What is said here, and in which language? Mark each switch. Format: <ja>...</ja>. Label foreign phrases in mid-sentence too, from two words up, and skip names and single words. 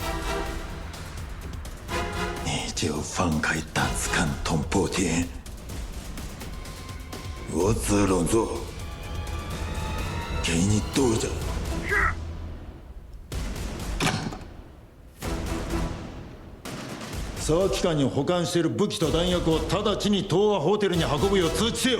<zh>你就放开胆子看捅破天，我只能做，给你堵着。是。</zh> <ja>早期間に保管している武器と弾薬を直ちに東亜ホテルに運ぶよう通知せよ。</ja>